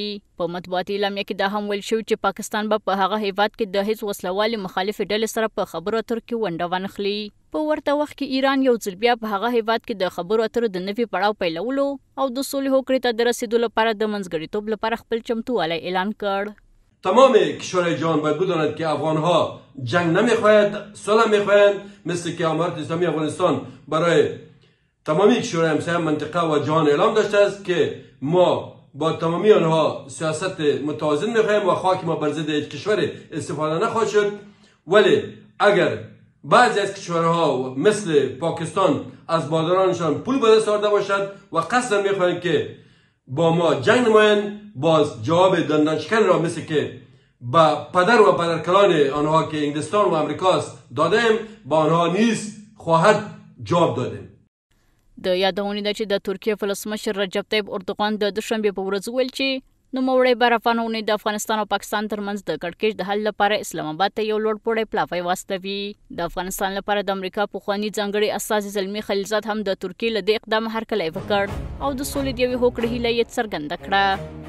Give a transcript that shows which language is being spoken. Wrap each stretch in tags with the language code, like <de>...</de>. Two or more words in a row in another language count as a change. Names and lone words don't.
<ps>په مطبوعاتي اعلامیه کې دا هم ویل شوي چې پاکستان به په هغه هیواد کې د هیڅ وسلوالې مخالفې ډلې سره په خبرو اترو کې ونډه وانخلي. په ورته وخت کې ایران یو ځل بیا په هغه هیواد کې د خبرو اترو د نوي پړاو پیلولو او د صلح هوکړې ته د رسیدو لپاره د منځګړیتوب لپاره خپل چمتووالی اعلان کړ.</ps> <fa>تمام کشورهای جهان باید بداند که افغانها جنگ نمیخواهند، صلح میخواهند، مثل که امارت اسلامی افغانستان برای تمامی کشورهای همسایه منطقه و جهان اعلام داشته است که ما با تمامی آنها سیاست متوازن میخواهیم و خاک ما بر ضد هیچ کشور استفاده نخواهد شد. ولی اگر بعضی از کشورها مثل پاکستان از بازارانشان پول به دست آورده باشد و قصدا میخواهند که با ما جنگ نمایند، باز جواب دندانشکن را مثل که با پدر و پدرکلان آنها که انگلستان و امریکاست دادیم، با آنها نیز خواهد جواب دادیم.</fa> <ps>د یادونې ده چې د ترکیه ولسمشر رجب طیب اردوغان د دوشنبې په ورځ وویل چې نوموړی برافانه اونۍ د افغانستان او پاکستان ترمنځ د کړکېچ د حل لپاره اسلام آباد ته یو لوړپوړی پلاوی واستوي. د افغانستان لپاره د امریکا پخواني ځانګړي استازي زلمي خلیلزاد هم د ترکیې له دې اقدام هرکلی وکړ او د سولې د یوې هوکړې هیله یې څرګنده کړه.</ps>